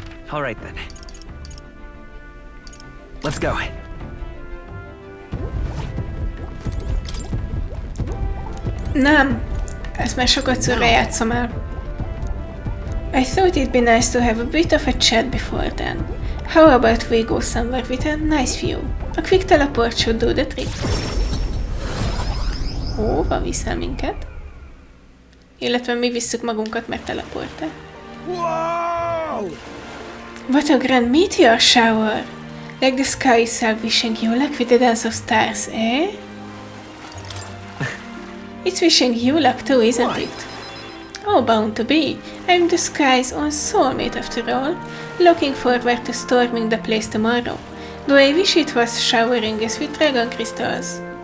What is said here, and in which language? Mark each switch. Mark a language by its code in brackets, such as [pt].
[en] All right then. Let's go. [hu] Nem, ezt már sokat játszom el. [en] I thought it'd be nice to have a bit of a chat before then. How about we go somewhere with a nice view? A quick teleport should do the trick. [hu] Hova viszel minket? Illetve mi visszük magunkat, mert teleportál. [en] Wow! What a grand meteor shower! Like the sky itself wishing you luck with the dance of stars, eh? It's wishing you luck too, isn't it? Oh, bound to be. I'm the sky's own soulmate after all, looking forward to storming the place tomorrow, though I wish it was showering us with dragon crystals.